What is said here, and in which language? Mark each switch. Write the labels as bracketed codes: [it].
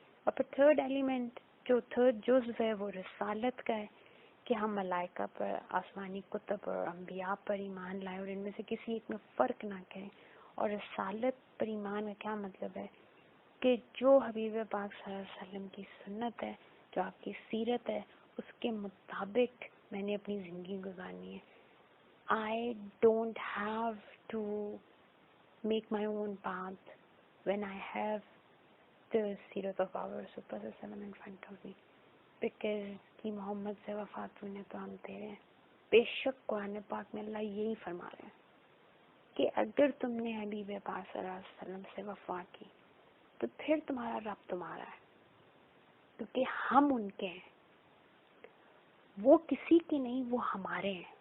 [ur] اور پھر third element جو تھرڈ جزو ہے وہ رسالت کا ہے کہ ہم ملائکہ پر, آسمانی کتب اور انبیاء پر ایمان لائیں اور ان میں سے کسی ایک میں فرق نہ کریں. اور رسالت پر ایمان کا کیا مطلب ہے کہ جو حبیب پاک صلی اللہ علیہ وسلم کی سنت ہے, جو آپ کی سیرت ہے, اس کے مطابق میں نے اپنی زندگی گزارنی ہے. [en] I don't have to make my own path when I have the سیرت of our Rasul in front of me, because [ur] کہ محمد سے وفات ہونے تو ہم تیرے ہیں. بے شک قرآن پاک میں اللہ یہی فرما رہے ہیں کہ اگر تم نے حبیب پاک صلی اللہ علیہ وسلم سے وفا کی تو پھر تمہارا رب تمہارا ہے, کیونکہ ہم ان کے ہیں, وہ کسی کے نہیں, وہ ہمارے ہیں.